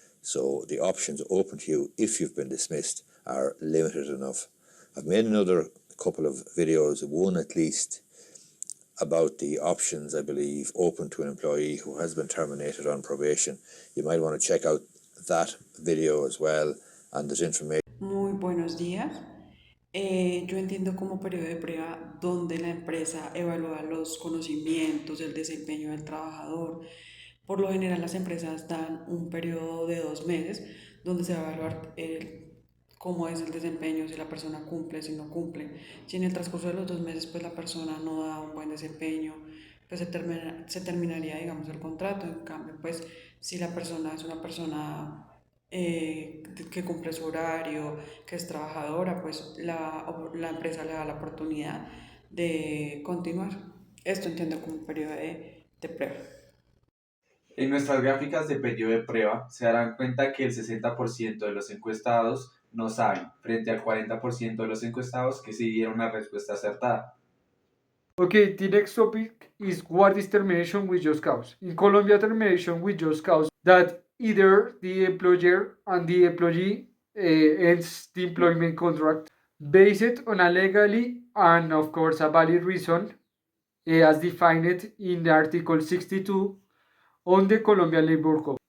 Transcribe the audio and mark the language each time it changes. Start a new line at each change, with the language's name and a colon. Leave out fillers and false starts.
English: So the options open to you if you've been dismissed are limited enough. I've made another couple of videos, one at least, about the options, I believe, open to an employee who has been terminated on probation. You might want to check out that video as well, and there's information.
Spanish: Muy buenos días. Yo entiendo como periodo de prueba donde la empresa evalúa los conocimientos, el desempeño del trabajador. Por lo general las empresas dan un periodo de 2 meses donde se va a evaluar cómo es el desempeño, si la persona cumple, si no cumple. Si en el transcurso de los 2 meses pues la persona no da un buen desempeño, pues se terminaría, digamos, el contrato. En cambio, pues si la persona es una persona que cumple su horario, que es trabajadora, pues la empresa le da la oportunidad de continuar. Esto entiendo como un periodo de prueba. En nuestras gráficas de periodo de prueba se darán cuenta que el 60% de los encuestados no saben, frente al 40% de los encuestados que sí dieron una respuesta acertada.
English: Okay, the next topic is what is termination with just cause. In Colombia, termination with just cause that either the employer and the employee ends the employment contract based on a legally and of course a valid reason as defined in the Article 62 on the Colombian Labor Code.